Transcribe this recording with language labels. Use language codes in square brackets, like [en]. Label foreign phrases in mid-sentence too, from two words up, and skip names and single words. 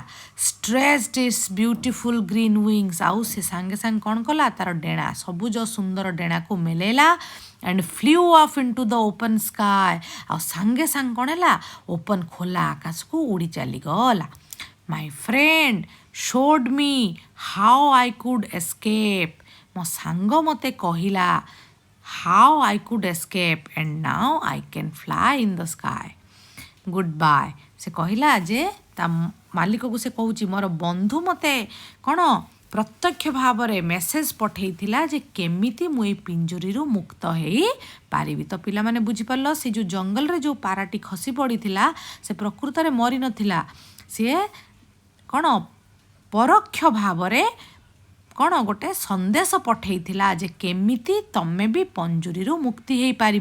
[en] stretched its beautiful green wings, [or] ଆଉ ସେ ସାଙ୍ଗେ ସାଙ୍ଗେ କ'ଣ କଲା ତାର ଡେଣା, ସବୁଜ ସୁନ୍ଦର ଡେଣାକୁ ମେଲେଇଲା। [en] and flew off into the open sky, [or] ଆଉ ସାଙ୍ଗେ ସାଙ୍ଗେ କ'ଣ ହେଲା ଓପନ୍ ଖୋଲା ଆକାଶକୁ ଉଡ଼ି ଚାଲିଗଲା। [en] my friend showed me how I could escape, [or] ମୋ ସାଙ୍ଗ ମୋତେ କହିଲା [en] how I could escape and now I can fly in the sky, goodbye। [or] ସେ କହିଲା ଯେ ତା ମାଲିକକୁ ସେ କହୁଛି ମୋର ବନ୍ଧୁ ମୋତେ କ'ଣ ପ୍ରତ୍ୟକ୍ଷ ଭାବରେ ମେସେଜ୍ ପଠାଇଥିଲା ଯେ କେମିତି ମୁଁ ଏଇ ପିଞ୍ଜୁରୀରୁ ମୁକ୍ତ ହେଇପାରିବି। ତ ପିଲାମାନେ ବୁଝିପାରିଲ, ସେ ଯେଉଁ ଜଙ୍ଗଲରେ ଯେଉଁ ପାରାଟି ଖସି ପଡ଼ିଥିଲା ସେ ପ୍ରକୃତରେ ମରିନଥିଲା, ସିଏ କ'ଣ ପରୋକ୍ଷ ଭାବରେ କ'ଣ ଗୋଟେ ସନ୍ଦେଶ ପଠାଇଥିଲା ଯେ କେମିତି ତମେ ବି ପଞ୍ଜୁରୀରୁ ମୁକ୍ତି ହେଇପାରିବ।